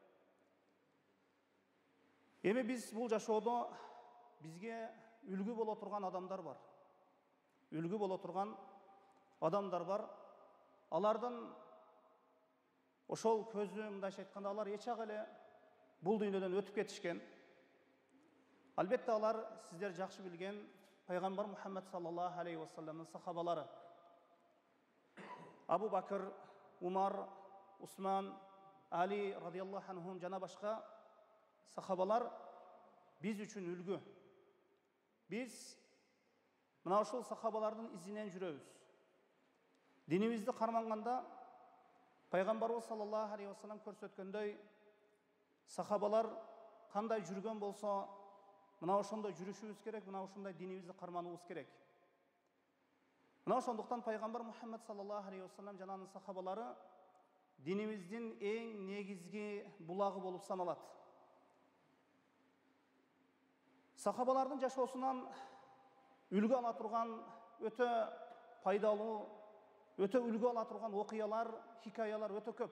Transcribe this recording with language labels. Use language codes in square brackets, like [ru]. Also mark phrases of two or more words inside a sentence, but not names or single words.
[ky] Эми биз бул жашоодо бизге үлгү боло турган адамдар бар. Үлгү боло турган адамдар бар. Алардын ошол көзү мындайча айтканда алар эч ак эле бул дүйнөдөн өтүп кетишкен. Албетте алар сиздер жакшы билген Пайгамбар Мухаммад [ar] صلى الله عليه وسلم [ky] сахабалары. Абу Бакыр, Умар, Усман, Али [ar] رضي الله عنهم [ky] жана башка сахабалар биз үчүн үлгү. Биз мына ушул сахабалардын изинен жүрөбүз. Динибизди карманганда Пайгамбарыбыз [ar] صلى الله عليه وسلم [ky] көрсөткөндөй сахабалар кандай жүргөн болсо, мына ошондой жүрүшүбүз керек, мына ошондой динибизди карманыбыз керек. Мына ошондуктан Пайгамбар Мухаммад [ar] صلى الله عليه وسلم [ky] жана анын сахабалары динибиздин эң негизги булагы болуп саналат. Сахабалардын жашоосунан үлгү ала турган өтө пайдалуу, өтө үлгү ала турган окуялар, хикаялар өтө көп.